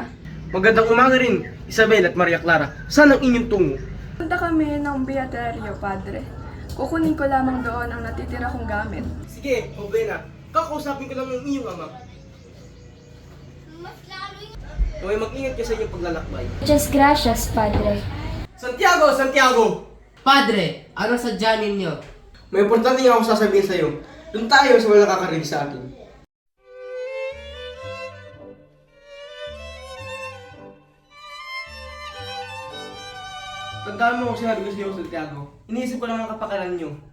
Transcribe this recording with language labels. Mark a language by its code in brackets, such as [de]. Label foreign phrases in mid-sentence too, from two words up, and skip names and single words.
[tl] Magandang umaga rin, Isabel at Maria Clara. Saan ang inyong tungo? Punta kami ng Beaterio, Padre. Kukunin ko lamang doon ang natitira kong gamit. Sige, Obena. Kakausapin ko lang ng inyong ama. Kung ay mag-ingat ka sa inyong paglalakbay. [es] Just gracias, Padre. [tl] Santiago! Santiago! Padre, ano sadya ninyo? May importante nga akong sasabihin sa iyo. Doon tayo sa walang kakarinig sa atin. Tandaan mo kung sinabi ko sa iyo, Santiago. Iniisip ko lang ang kapakanan niyo.